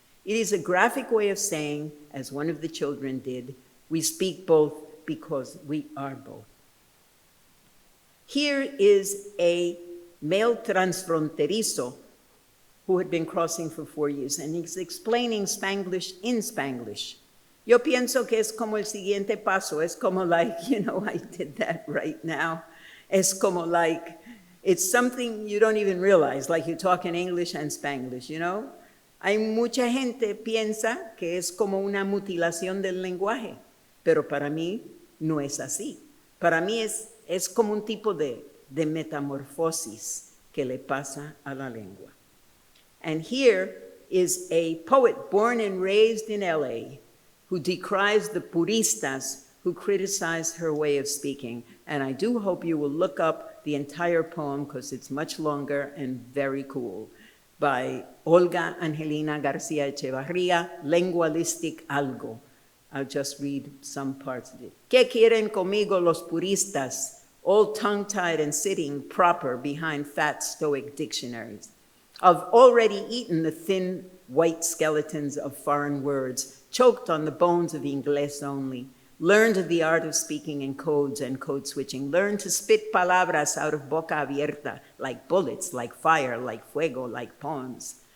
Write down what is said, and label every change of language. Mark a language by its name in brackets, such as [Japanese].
[English] It is a graphic way of saying, as one of the children did, we speak both because we are both. Here is a male transfronterizo who had been crossing for 4 years, and he's explaining Spanglish in Spanglish. [Spanish] Yo pienso que es como el siguiente paso. Es como [English] like, I did that right now. [Spanish] Es como [English] like, it's something you don't even realize, like you talk in English and Spanglish, [Spanish] Hay mucha gente piensa que es como una mutilación del lenguaje, pero para mí no es así. Para mí es como un tipo de metamorfosis que le pasa a la lengua. [English] And here is a poet born and raised in LA who decries the puristas who criticize her way of speaking. And I do hope you will look up the entire poem because it's much longer and very cool, by Olga Angelina Garcia Echevarria, Lingualistic Algo. I'll just read some parts of it. [Spanish] ¿Qué quieren conmigo los puristas? [English] All tongue-tied and sitting proper behind fat stoic dictionaries. I've already eaten the thin white skeletons of foreign words, choked on the bones of Inglés only, learned the art of speaking in codes and code switching, learned to spit [Spanish] palabras [English] out of [Spanish] boca abierta, [English] like bullets, like fire, like [Spanish] fuego, [English] like poems.